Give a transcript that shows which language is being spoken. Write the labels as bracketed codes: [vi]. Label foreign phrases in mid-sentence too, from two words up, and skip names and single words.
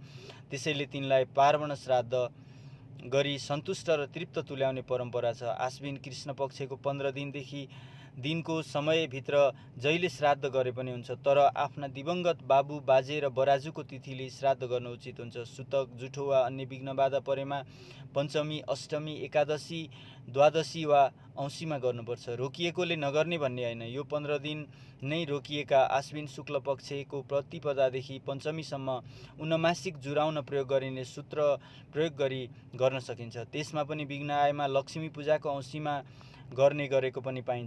[ne] त्यसैले तिनलाई पार्वण श्राद्ध गरी सन्तुष्ट र तृप्त तुल्याउने परम्परा छ। आश्विन कृष्ण पक्षको 15 दिनदेखि दिनको समयभित्र जहिले श्राद्ध गरे पनि हुन्छ, तर आफ्ना दिवंगत बाबु बाजे र बराजुको तिथिले श्राद्ध गर्नु उचित हुन्छ। सुतक, जुठो वा अन्य विघ्न बाधा परेमा पञ्चमी, अष्टमी, एकादशी, द्वादशी वा औँसीमा गर्नुपर्छ। रोकिएकोले नगर्ने भन्ने होइन। यो 15 दिन नै रोकिएका आश्विन शुक्ल पक्षको प्रतिपदादेखि पञ्चमीसम्म उनमासिक जुराउन प्रयोग गरिने सूत्र प्रयोग गरी गर्न सकिन्छ। त्यसमा पनि विघ्न आएमा लक्ष्मी पूजाको औँसीमा गर्ने गरेको पनि पाइन्छ।